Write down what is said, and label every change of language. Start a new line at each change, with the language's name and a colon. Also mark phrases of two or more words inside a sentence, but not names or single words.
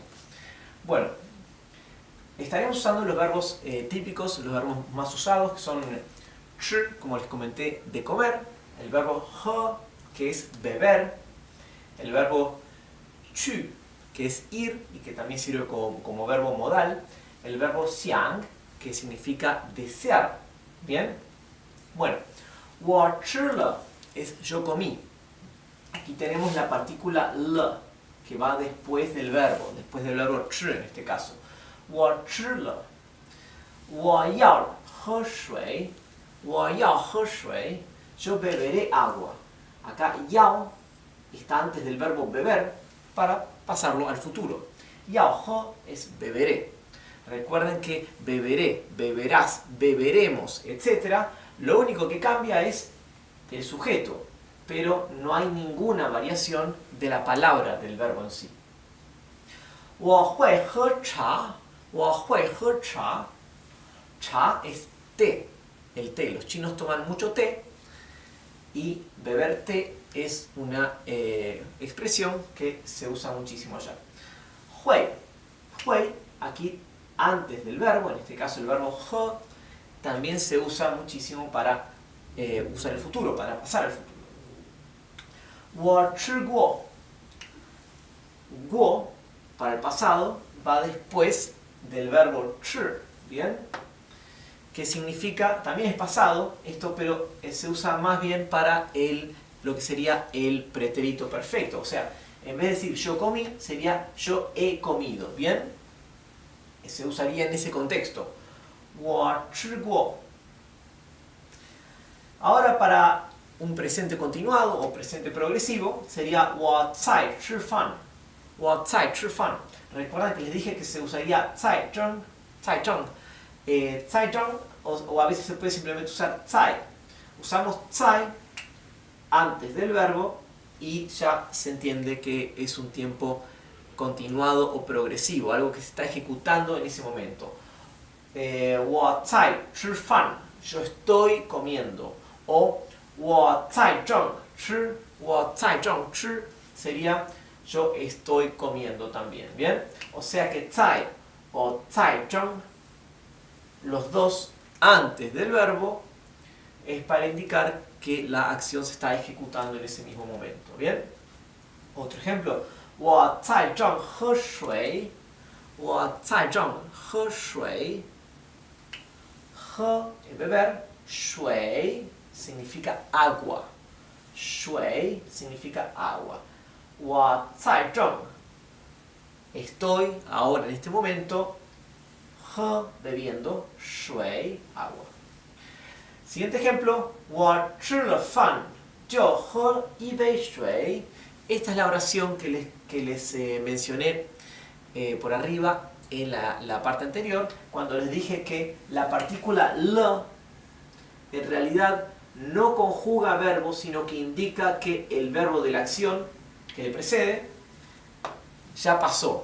Spanish: Bueno, estaremos usando los verbos típicos, los verbos más usados, que son 吃, como les comenté, de comer, el verbo 喝, que es beber, el verbo 去, que es ir y que también sirve como verbo modal, el verbo 想, que significa desear. ¿Bien? Bueno,
Chinese: 我吃了
Spanish: es yo comí. Aquí tenemos la partícula le, que va después del verbo 吃 en este caso.
Chinese: 我吃了. 我要喝水. 我要喝水.
Spanish: Yo beberé agua. Acá 要 está antes del verbo beber para pasarlo al futuro.
Chinese: 要喝
Spanish: es beberé. Recuerden que beberé, beberás, beberemos, etc. Lo único que cambia es el sujeto, pero no hay ninguna variación de la palabra del verbo en sí.
Chinese: 我会喝茶. 我会喝茶.
Spanish: Cha es té, el té. Los chinos toman mucho té y beber té es una expresión que se usa muchísimo allá. 会, 会, aquí antes del verbo, en este caso el verbo 喝, también se usa muchísimo para usar el futuro, para pasar al futuro.
Chinese: 我吃过.
Spanish: 过, para el pasado, va después del verbo 吃, ¿bien? Que significa, también es pasado, esto, pero se usa más bien para lo que sería el pretérito perfecto. O sea, en vez de decir yo comí, sería yo he comido, ¿bien? Se usaría en ese contexto.
Chinese: 我吃过.
Spanish: Ahora para un presente continuado o presente progresivo sería
Chinese: 我在吃饭. 我在吃饭.
Spanish: Recuerden que les dije que se usaría
Chinese: 在蒸, 在蒸. 在蒸
Spanish: o a veces se puede simplemente usar 在. Usamos 在 antes del verbo y ya se entiende que es un tiempo continuado o progresivo, algo que se está ejecutando en ese momento.
Chinese: 我在吃饭,
Spanish: yo estoy comiendo. O
Chinese: 我在正吃, 我在正吃
Spanish: sería yo estoy comiendo también. ¿Bien? O sea que 在 o
Chinese: 在正,
Spanish: los dos antes del verbo, es para indicar que la acción se está ejecutando en ese mismo momento. ¿Bien? Otro ejemplo.
Chinese: 我在正喝水. 我在正喝水. 喝
Spanish: es beber. 水 significa agua. 水 significa agua.
Chinese: 我在正
Spanish: estoy ahora en este momento. 喝 bebiendo. 水 agua. Siguiente ejemplo.
Chinese: 我吃了饭就喝一杯水.
Spanish: Esta es la oración que les mencioné por arriba en la parte anterior, cuando les dije que la partícula le en realidad no conjuga verbo, sino que indica que el verbo de la acción que le precede ya pasó.